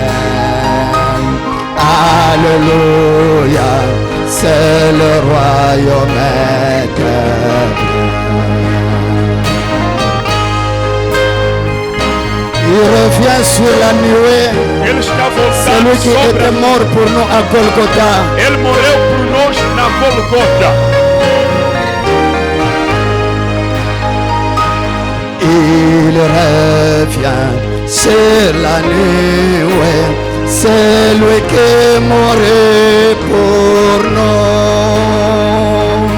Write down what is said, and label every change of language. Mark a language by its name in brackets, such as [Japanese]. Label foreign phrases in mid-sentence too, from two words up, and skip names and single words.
[French] Alléluia, c'est le royaume éternel. Il revient sur la nuée, [Portuguese] Ele está [French] celui [Portuguese] voltando [French] qui [Portuguese] sobre [French] était mort pour nous à Golgotha. [Portuguese] Ele morreu por nós na Golgota. [French] Il revient sur la nuée, celui qui mourut pour nous.